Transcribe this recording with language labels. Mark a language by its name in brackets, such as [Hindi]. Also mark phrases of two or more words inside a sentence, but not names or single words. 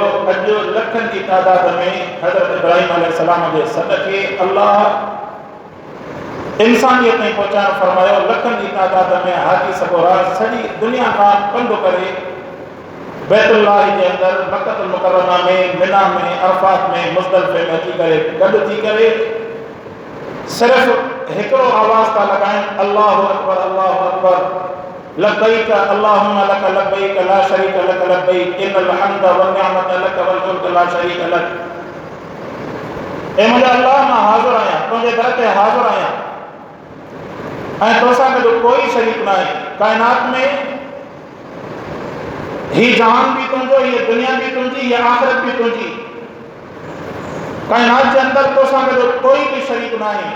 [Sindhi] अॼु लखनि जी तादाद में हज़रत इब्राहीम अलैहिस्सलाम जे सदक़े अल्लाह इंसानियत ताईं पहुचाइणु फरमायो। लखनि जी तादाद में हाजी सबोरा सॼी दुनिया खां पंधु करे बैतुल्लाह जे अंदरि मक्कतुल मुकर्रमा में, मिना में, अरफात में, मुज़दलिफ़े में अची करे गॾु थी करे सिर्फ़ हिकिड़ो आवाज़ था लॻाइनि, [Arabic] الله أكبر الله أكبر لبيك اللهم لك لبيك لا شريك لك لبيك إن الحمد والنعمة لك والملك لا شريك لك. [Sindhi] ए मुंहिंजा अल्लाह, मां हाज़िर आहियां, तुंहिंजे दर ते हाज़िर आहियां ऐं तोसां गॾु कोई शरीक न आहे। काइनात में ही जहान भी तुंहिंजो, हीअ दुनिया भी तुंहिंजी, हीअ आख़िरत भी तुंहिंजी। काइनात जे अंदरि तोसां गॾु कोई भी शरीक न आहे।